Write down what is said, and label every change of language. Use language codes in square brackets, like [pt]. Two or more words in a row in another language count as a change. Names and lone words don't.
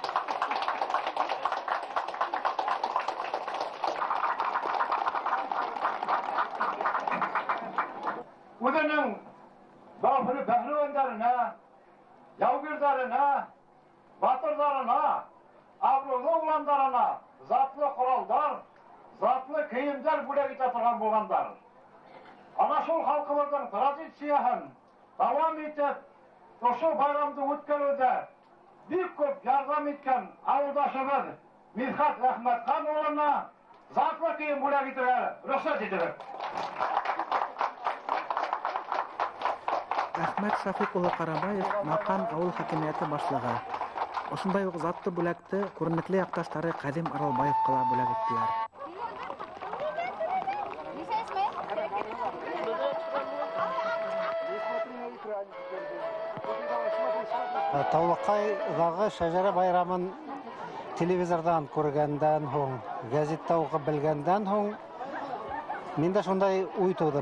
[ba] Үҙенең даһилы бәһлевандарына, яугирҙарына, батырҙарына, абруйлы уландарына затлы ҡоралдар, затлы кейемдәр бүләк итә торған булғандар. Ана шул халҡыбыҙҙың традицияһын дауам итеп, ошо байрамды үткәреүҙә бик күп ярҙам иткән ауылдашыбыҙ Мидхат Рахматхан улына затлы кийим бүләк итәргә рөхсәт итегез. Әхмәт Шафиқ улы Карабаев Мақан авыл хакимияте башлыгы. Ошондай ук затты бүләкте күренекле якташтары Кадим Аралбаевка бүләк иттеләр. Таулыкайдагы шәҗәрә байрамын телевизордан күргәндән һуң, гәзиттә укып белгәндән һуң, миндә шундай уй туды.